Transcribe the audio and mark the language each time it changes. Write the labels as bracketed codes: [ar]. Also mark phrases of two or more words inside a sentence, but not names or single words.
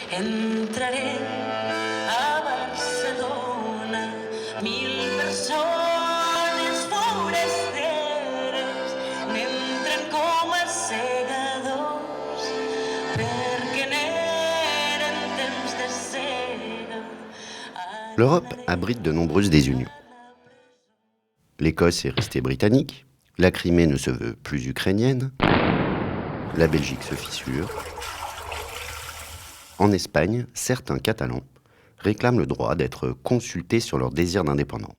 [ca] Entraré a Barcelona, 1000 persones forasteres n'entren com a segadors perquè n'eren temps de sega. [fr] L'Europe abrite de nombreuses désunions. L'Écosse est restée britannique, la Crimée ne se veut plus ukrainienne, la Belgique se fissure. En Espagne, certains Catalans réclament le droit d'être consultés sur leur désir d'indépendance.